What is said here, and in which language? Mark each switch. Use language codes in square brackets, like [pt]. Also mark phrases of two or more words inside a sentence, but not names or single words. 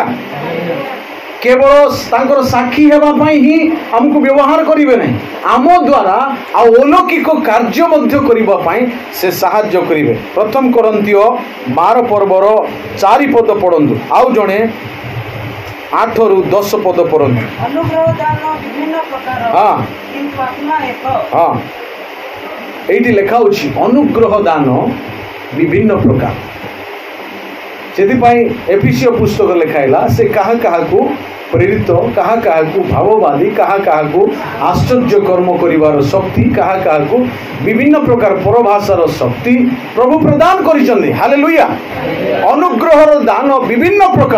[or] କେବଳ ତାଙ୍କର ସାକ୍ଷୀ ହେବା ପାଇଁ ହିଁ ଆମକୁ ବ୍ୟବହାର କରିବେ ନାହିଁ, ଆମ ଦ୍ୱାରା ଆଉ ଅଲୌକିକ କାର୍ଯ୍ୟ ମଧ୍ୟ କରିବା ପାଇଁ ସେ ସାହାଯ୍ୟ କରିବେ। ପ୍ରଥମ କରନ୍ତୀୟ 12 ପର୍ବର 4 ପଦ ପଢ଼ନ୍ତୁ। ଆଉ ଜଣେ 8ରୁ 10 ପଦ ପଢ଼ନ୍ତୁ। ହଁ, [bn] এইটি লেখা হচ্ছে অনুগ্রহ দান বিভিন্ন প্রকার। [or] ସେଥିପାଇଁ ଏଫିସିଓ ପୁସ୍ତକ ଲେଖା ହେଲା ସେ କାହା କାହାକୁ ପ୍ରେରିତ, କାହା କାହାକୁ ଭାବବାଦୀ, କାହା କାହାକୁ ଆଶ୍ଚର୍ଯ୍ୟ କର୍ମ କରିବାର ଶକ୍ତି, କାହା କାହାକୁ ବିଭିନ୍ନ ପ୍ରକାର ପରଭାଷାର ଶକ୍ତି ପ୍ରଭୁ ପ୍ରଦାନ କରିଛନ୍ତି। ହାଲେଲୁୟା। ଅନୁଗ୍ରହର ଦାନ ବିଭିନ୍ନ ପ୍ରକାର।